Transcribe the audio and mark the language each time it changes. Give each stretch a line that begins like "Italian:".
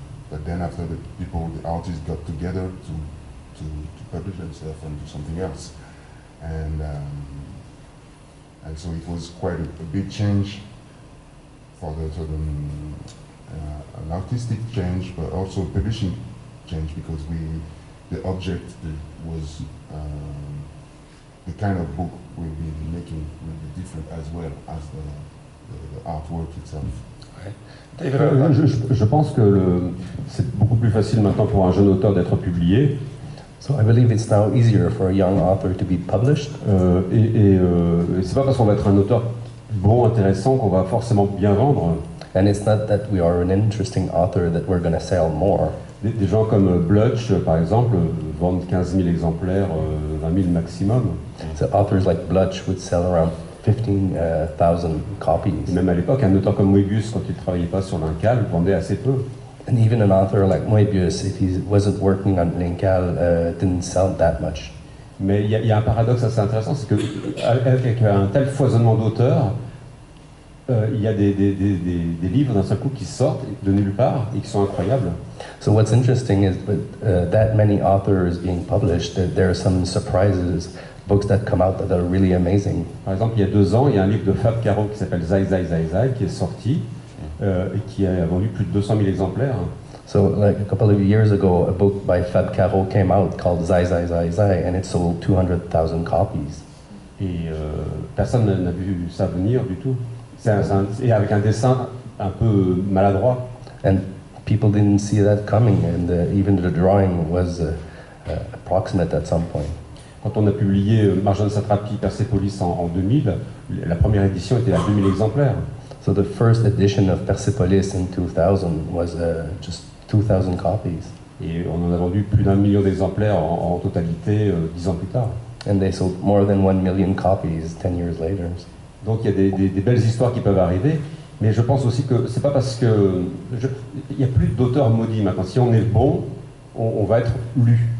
English: But then after the artists got together to publish themselves and do something else, and so it was quite a big change for an artistic change, but also publishing change, because the object was the kind of book we'll be making will be different as well as the artwork itself.
French: Je pense que c'est beaucoup plus facile maintenant pour un jeune auteur d'être publié.
English: So I believe it's now easier for a young author to be published.
French: Et c'est pas parce qu'on va être un auteur bon, intéressant, qu'on va forcément bien vendre.
English: And it's not that we are an interesting author that we're going to sell more.
French: Des gens comme Blutch, par exemple, vendent 15 000 exemplaires, 20 000 maximum.
English: So authors like Blutch would sell around 15,000 copies.
French: Et même à l'époque, un auteur comme Moebius, quand il ne travaillait pas sur l'Incal, vendait assez peu.
English: And even an author like Moebius, if he wasn't working on L'Incal, didn't sell that much.
French: Mais il y a un paradoxe assez intéressant, c'est qu'avec un tel foisonnement d'auteurs, il y a des livres d'un seul coup qui sortent de nulle part et qui sont incroyables.
English: So what's interesting is with that many authors being published, there are some surprises, books that come out that are really amazing.
French: Par exemple, il y a 2 ans, il y a un livre de Fab Caro qui s'appelle Zai Zai Zai Zai qui est sorti et qui a vendu plus de 200 000 exemplaires.
English: So like a couple of years ago, a book by Fab Caro came out called Zai Zai Zai Zai, and it sold 200,000 copies.
French: Et personne n'a vu ça venir du tout. Et avec un dessin un peu maladroit.
English: And people didn't see that coming, and even the drawing was approximate at some point.
French: Quand on a publié Marjane Satrapi, Persepolis en 2000, la première édition était à 2000 exemplaires.
English: So the first edition of Persepolis in 2000 was just 2,000 copies.
French: Et on en a vendu plus d'1 million d'exemplaires en totalité 10 ans plus tard.
English: And they sold more than 1 million copies 10 years later.
French: Donc il y a des belles histoires qui peuvent arriver, mais je pense aussi que c'est pas parce que... Il n'y a plus d'auteurs maudits maintenant. Si on est bon, on va être lu.